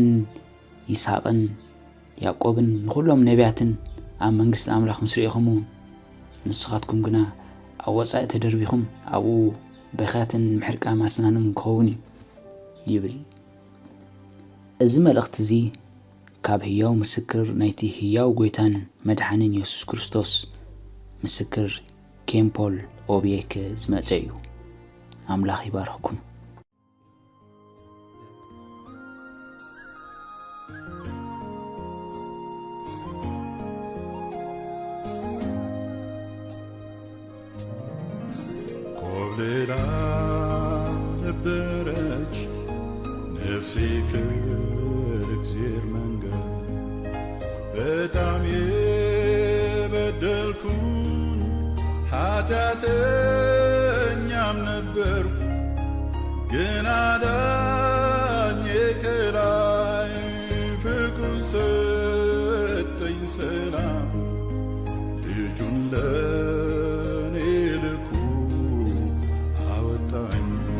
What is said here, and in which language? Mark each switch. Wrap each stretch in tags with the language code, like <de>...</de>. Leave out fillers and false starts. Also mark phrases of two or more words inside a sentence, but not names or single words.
<ti>ይስሐቅን ያዕቆብን ንኩሎም ነቢያትን ኣብ መንግስቲ ኣምላኽ ምስ ርኢኹም ንስኻትኩም ግና ኣብ ወጻኢ ተደርቢኹም ኣብኡ በኻትን ምሕርቃን ኣስናንም ክኸውን ይብል። እዚ መልእኽቲ እዚ ካብ ህያው ምስክር ናይቲ ህያው ጎይታን መድሓኒን ኢየሱስ ክርስቶስ ምስክር ኬን ፖል ኦቢየክ ዝመጸ እዩ። ኣምላኽ ይባርኽኩም።</ti> <am>ኮብልላ ነበረች ነፍሴ ከእግዚአብሔር መንገድ በጣም የበደልኩኝ ኃጢአተኛም ነበርኩ፣ ግን አዳኜ ከላይ ፍቅሩን ሰጠኝ ሰላም ልጁን ለኔ ልኮ አወጣኝ</am>